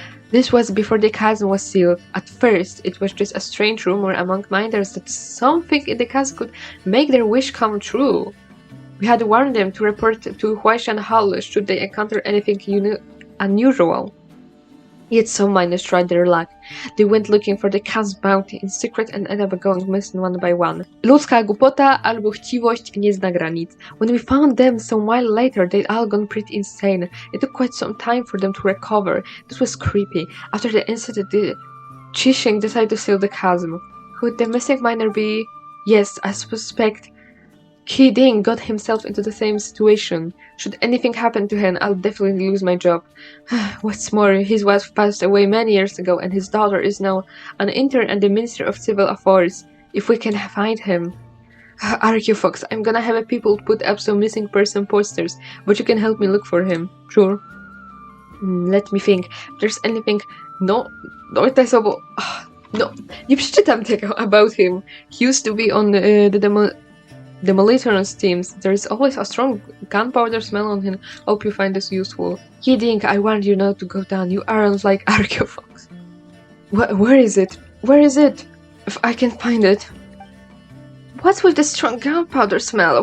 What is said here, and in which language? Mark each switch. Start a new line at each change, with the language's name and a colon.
English: This was before the chasm was sealed. At first, it was just a strange rumor among miners that something in the chasm could make their wish come true. We had warned them to report to Huaxian Hall should they encounter anything unusual. Yet some miners tried their luck. They went looking for the chasm bounty in secret and ended up going missing one by one.
Polish: Ludzka głupota albo chciwość nie zna granic.
English: When we found them some while later, they'd all gone pretty insane. It took quite some time for them to recover. This was creepy. After the incident, the Chishing decided to seal the chasm. Could the missing miner be? Yes, I suspect Ding got himself into the same situation. Should anything happen to him, I'll definitely lose my job. What's more, his wife passed away many years ago and his daughter is now an intern at the Ministry of Civil Affairs. If we can find him. Archie Fox, I'm gonna have people put up some missing person posters, but you can help me look for him. Sure. Let me think. If there's anything...
Polish: No, to jest obo... No, nie przeczytam tego
English: about him. He used to be on the demolitions teams. There's always a strong gunpowder smell on him. Hope you find this useful. Kidding, I want you not to go down. You aren't like Archie Fox. Where is it? Where is it? If I can find it. What's with the strong gunpowder smell?